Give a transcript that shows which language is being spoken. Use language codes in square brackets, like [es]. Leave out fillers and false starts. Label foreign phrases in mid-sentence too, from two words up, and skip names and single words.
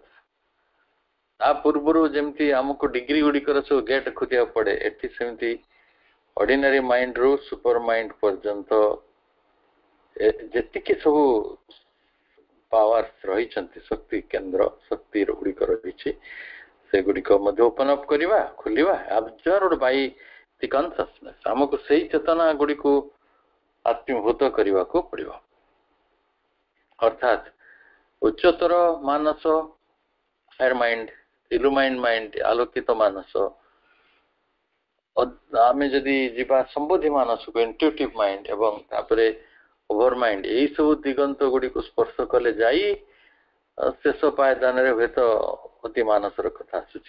[or] ତା ପୂର୍ବରୁ ଯେମିତି ଆମକୁ ଡିଗ୍ରୀ ଗୁଡ଼ିକର ସବୁ ଗେଟ୍ ଖୋଲିବାକୁ ପଡେ, ଏଠି ସେମିତି [en] ordinary mindରୁ super mind [or] ପର୍ଯ୍ୟନ୍ତ ଯେତିକି ସବୁ ପାୱାର୍ସ ରହିଛନ୍ତି, ଶକ୍ତି କେନ୍ଦ୍ର, ଶକ୍ତି ଗୁଡ଼ିକ ରହିଛି, ସେଗୁଡ଼ିକ ମଧ୍ୟ [en] open up [or] କରିବା, ଖୋଲିବା, [en] absorbed by the consciousness। [or] ଆମକୁ ସେଇ ଚେତନା ଗୁଡ଼ିକୁ ଆତ୍ମୀଭୂତ କରିବାକୁ ପଡିବ। ଅର୍ଥାତ୍ ଉଚ୍ଚତର ମାନସ, [en] higher mind, illumined mind, [or] ଆଲୋକିତ ମାନସ, ଆମେ ଯଦି ଯିବା ସମ୍ବୋଧି ମାନସକୁ, [en] intuitive mind, [or] ଏବଂ ତାପରେ [en] over mind, [or] ଏଇ ସବୁ ଦିଗନ୍ତ ଗୁଡ଼ିକୁ ସ୍ପର୍ଶ କଲେ ଯାଇ ଶେଷ ପାୟଦାନରେ ହୁଏତ ଅତି ମାନସର କଥା ଆସୁଛି।